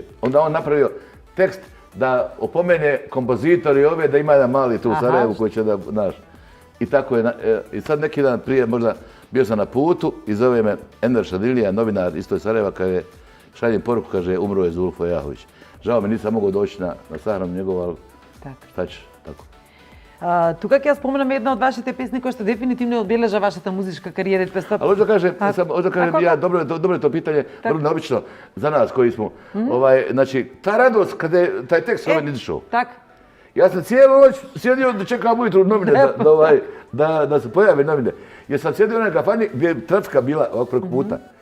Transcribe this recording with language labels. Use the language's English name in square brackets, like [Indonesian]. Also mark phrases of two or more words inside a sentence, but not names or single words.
[Bosnian] Onda on napravio tekst da opomene kompozitori ove da ima jedan mali tu u Sarajevu koji će da, znaš. I tako je, i sad neki dan prije možda bio sam na putu i zove me Enver Šadilija, novinar isto iz Sarajeva, kaže, šaljem poruku, kaže, umro je Zulfo Jahović. Žao mi, nisam mogao doći na sahranu njegov, ali šta ćeš, tako. [Macedonian] Тука ќе ја споменам една од вашите песни која што дефинитивно одбележа вашата музичка кариера. [Bosnian] Ali hoću da kažem, ja, dobro je to pitanje, vrlo neobično za nas koji smo. Znači, ta radost kada je taj tekst ovaj izašao. Ja sam cijelu noć sjedio da čekam ujutru novine, da se pojave novine. Jer sam sjedio u onoj kafani gdje je trafika bila ovako preko puta.